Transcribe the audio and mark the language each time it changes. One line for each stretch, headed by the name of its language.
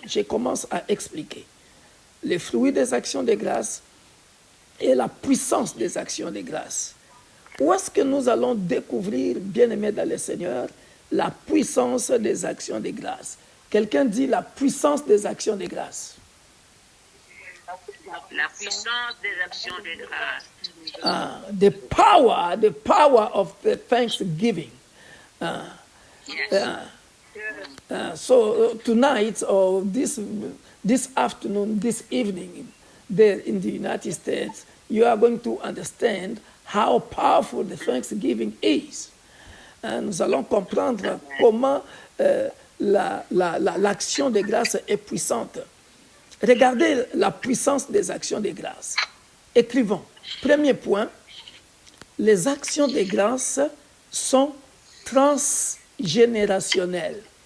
French: Je commence à expliquer les fruits des actions de grâce et la puissance des actions de grâce. Où est-ce que nous allons découvrir, bien-aimé dans le Seigneur, la puissance des actions de grâce? Quelqu'un dit la puissance des actions de grâce. La puissance des actions de grâce.
English: The power of the thanksgiving. So tonight or this afternoon, this evening, there in the United States, you are going to understand how powerful the Thanksgiving is.
French: Nous allons comprendre comment l'action de grâce est puissante. Regardez la puissance des actions de grâce. Écrivons. Premier point, les actions de grâce sont transgénérationnelles.